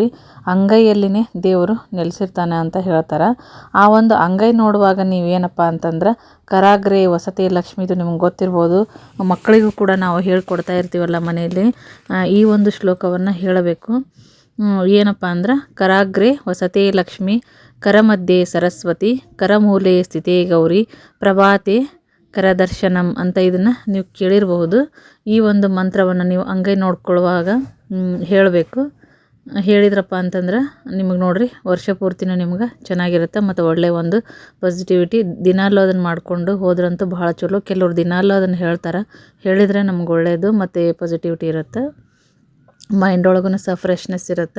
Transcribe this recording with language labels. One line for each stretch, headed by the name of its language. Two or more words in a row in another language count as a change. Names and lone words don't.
Kannada: ಅಂಗೈಯಲ್ಲಿನೇ ದೇವರು ನೆಲೆಸಿರ್ತಾನೆ ಅಂತ ಹೇಳ್ತಾರೆ. ಆ ಒಂದು ಅಂಗೈ ನೋಡುವಾಗ ನೀವೇನಪ್ಪ ಅಂತಂದ್ರೆ,
Sanskrit: ಕರಾಗ್ರೆ ವಸತಿ
Kannada: ಲಕ್ಷ್ಮಿದು ನಿಮ್ಗೆ ಗೊತ್ತಿರ್ಬೋದು. ಮಕ್ಕಳಿಗೂ ಕೂಡ ನಾವು ಹೇಳ್ಕೊಡ್ತಾ ಇರ್ತೀವಲ್ಲ ಮನೆಯಲ್ಲಿ, ಈ ಒಂದು ಶ್ಲೋಕವನ್ನು ಹೇಳಬೇಕು. ಏನಪ್ಪ ಅಂದ್ರೆ,
Sanskrit: ಕರಾಗ್ರೆ ವಸತೆ ಲಕ್ಷ್ಮಿ, ಕರಮಧ್ಯೆ ಸರಸ್ವತಿ, ಕರಮೂಲೆ ಸ್ಥಿತೇ ಗೌರಿ, ಪ್ರಭಾತೆ ಕರದರ್ಶನಂ
Kannada: ಅಂತ ಇದನ್ನು ನೀವು ಕೇಳಿರಬಹುದು. ಈ ಒಂದು ಮಂತ್ರವನ್ನು ನೀವು ಅಂಗೈ ನೋಡ್ಕೊಳ್ಳುವಾಗ ಹೇಳಬೇಕು. ಹೇಳಿದ್ರಪ್ಪ ಅಂತಂದ್ರೆ ನಿಮಗೆ ನೋಡ್ರಿ ವರ್ಷ ಪೂರ್ತಿನೂ ನಿಮ್ಗೆ ಚೆನ್ನಾಗಿರುತ್ತೆ ಮತ್ತು ಒಳ್ಳೆಯ ಒಂದು ಪಾಸಿಟಿವಿಟಿ. ದಿನಾಲೂ ಅದನ್ನು ಮಾಡಿಕೊಂಡು ಹೋದ್ರಂತೂ ಭಾಳ ಚಲೋ. ಕೆಲವ್ರು ದಿನಾಲೂ ಅದನ್ನು ಹೇಳ್ತಾರೆ, ಹೇಳಿದರೆ ನಮ್ಗೆ ಒಳ್ಳೆಯದು ಮತ್ತು ಪಾಸಿಟಿವಿಟಿ ಇರುತ್ತೆ, ಮೈಂಡ್ ಒಳಗೂ ಸಹ ಫ್ರೆಶ್ನೆಸ್ ಇರುತ್ತೆ.